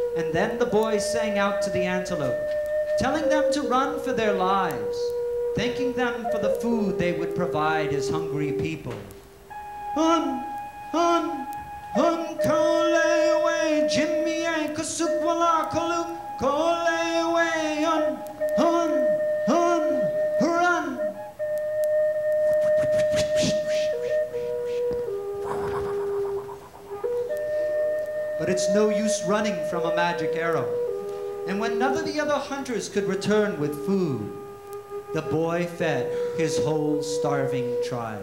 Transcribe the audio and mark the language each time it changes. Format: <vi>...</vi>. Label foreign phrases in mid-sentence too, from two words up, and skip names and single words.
<en>And then the boy sang out to the antelope, telling them to run for their lives, thanking them for the food they would provide his hungry people. Hun, hun, hun, kolewe, Jimmy, kasukwala, kalu, kolewe, hun, hun, hun, run. But it's no use running from a magic arrow. And when none of the other hunters could return with food, the boy fed his whole starving tribe.</en>